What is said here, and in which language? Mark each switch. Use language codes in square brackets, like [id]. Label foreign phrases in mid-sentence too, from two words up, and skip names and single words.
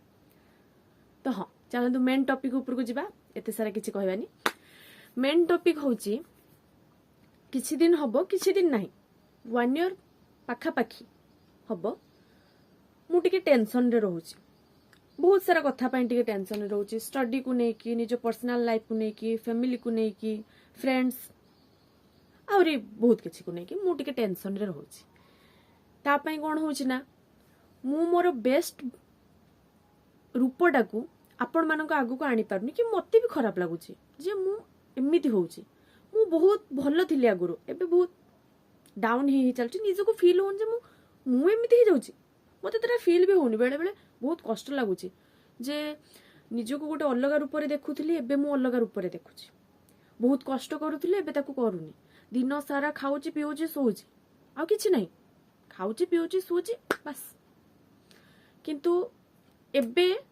[or] ତ ହଁ ଚାଲନ୍ତୁ [en] main topic [or] ଉପର କୁ ଯିବା ଏତେ ସାରା କିଛି କହିବାନି। [en] main topic [or] ହେଉଛି କିଛି ଦିନ ହବ କିଛି ଦିନ ନାହିଁ 1 ଇୟର ପାଖା ପାଖି ହବ ମୁଁ ଟିକେ ଟେନସନ ରେ ରହୁଛି ବହୁତ ସାରା କଥା ପାଇଁ ଟିକେ ଟେନସନ ରେ ରହୁଛି ଷ୍ଟଡି କୁ ନାଇଁ କି ନିଜ [en] personal life [or] କୁ ନାଇଁ କି ଫ୍ୟାମିଲି କୁ ନାଇଁ କି ଫ୍ରେଣ୍ଡସ ଆଉରି ବହୁତ କିଛି କୁ ନାଇଁ କି ମୁଁ ଟିକେ ଟେନସନ ରେ ରହୁଛି। ତା ପାଇଁ କଣ ହେଉଛି ନା ମୁଁ ମୋର ବେଷ୍ଟ ରୂପଟା କୁ ଆପଣ ମାନଙ୍କ ଆଗ କୁ ଆଣି ପାରୁନି କି ମତେ ବି ଖରାପ ଲାଗୁଛି ଯେ ମୁଁ ଏମିତି ହେଉଛି ମୁଁ ବହୁତ ଭଲ ଥିଲି ଆଗରୁ ଏବେ ବହୁତ ଡାଉନ ହି ଚାଲୁଛି ନିଜ କୁ ଫିଲ ହଉନି ଯେ ମୁଁ ଏମିତି ହି ଯାଉଛି ମତେ ତ ଫିଲ ବି ହଉନି ବେଳେ ବେଳେ ବହୁତ କଷ୍ଟ ଲାଗୁଛି ଯେ ନିଜ କୁ ଗୋଟେ ଅଲଗା ରୂପ ରେ ଦେଖୁଥିଲି ଏବେ ମୁଁ ଅଲଗା ରୂପ ରେ ଦେଖୁଛି ବହୁତ କଷ୍ଟ କରୁଥିଲି ଏବେ ତାକୁ କରୁନି ଦିନ ସାରା ଖାଉଛି ପିଉଛି ଶୋଉଛି ଆଉ କିଛି ନାହିଁ ଖାଉଛି ପିଉଛି ଶୋଉଛି ବସ କିନ୍ତୁ ଏବେ